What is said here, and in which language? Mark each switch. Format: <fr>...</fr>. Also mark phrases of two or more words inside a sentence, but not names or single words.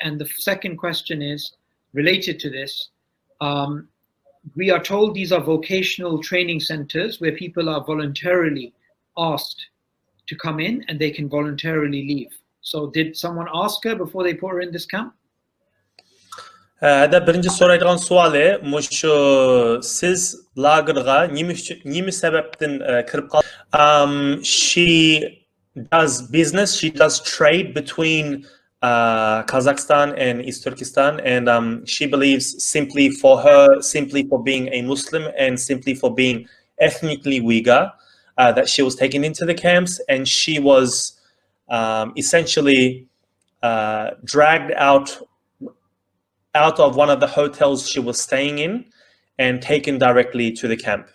<en>And the second question is related to this. We are told these are vocational training centers where people are voluntarily asked to come in and they can voluntarily leave. So did someone ask her before they put her in this camp?</en> <uz>هذا birinci so'raydigan savoli mushu siz lagerga nima sababdan kirib qoldi?</uz> <en>She does business, she does trade between Kazakhstan and East Turkestan, and she believes simply for being a Muslim and simply for being ethnically Uyghur, that she was taken into the camps, and she was essentially dragged out of one of the hotels she was staying in and taken directly to the camp.</en>